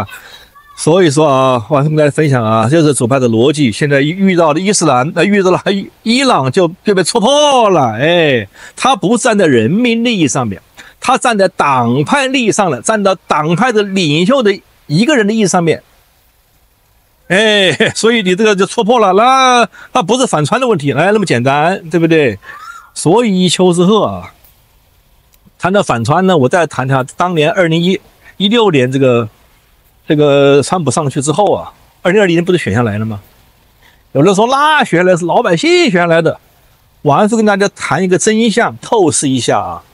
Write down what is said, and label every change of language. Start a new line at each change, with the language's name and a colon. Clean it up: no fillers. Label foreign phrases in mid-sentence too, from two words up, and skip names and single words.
Chinese: 所以說啊，我跟大家分享啊，就是左派的邏輯，現在遇到了伊斯蘭，遇到了伊朗就被戳破了，哎，他不站在人民利益上面。他站在黨派利益上了，站到黨派的領袖的一個人的意義上面。哎，所以你這個就戳破了，那不是反川的問題，那麼簡單，對不對？所以邱志鶴啊，談到反川呢，我再談談當年2016年這個川普上去之後啊，2020年不是選下來了嗎？有人說那選下來是老百姓選下來的，我還是跟大家談一個真相，透視一下啊。